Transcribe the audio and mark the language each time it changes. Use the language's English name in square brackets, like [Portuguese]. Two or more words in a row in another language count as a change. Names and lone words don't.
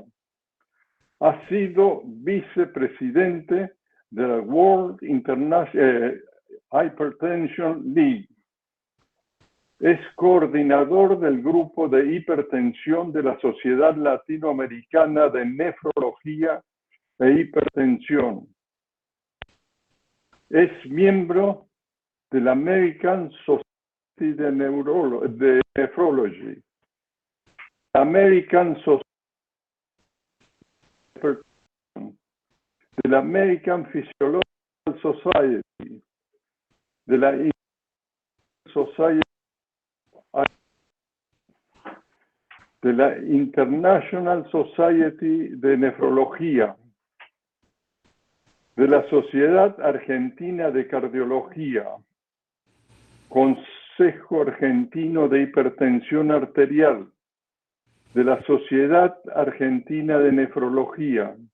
[Spanish] Ha sido vicepresidente de la World Hypertension League. Es coordinador del grupo de hipertensión de la Sociedad Latinoamericana de Nefrología e Hipertensión. Es miembro de la American Society de Nephrology, American Society, de la American Physiological Society, de la Society, de la International Society de Nefrología, de la Sociedad Argentina de Cardiología, Consejo Argentino de Hipertensión Arterial, de la Sociedad Argentina de Nefrología.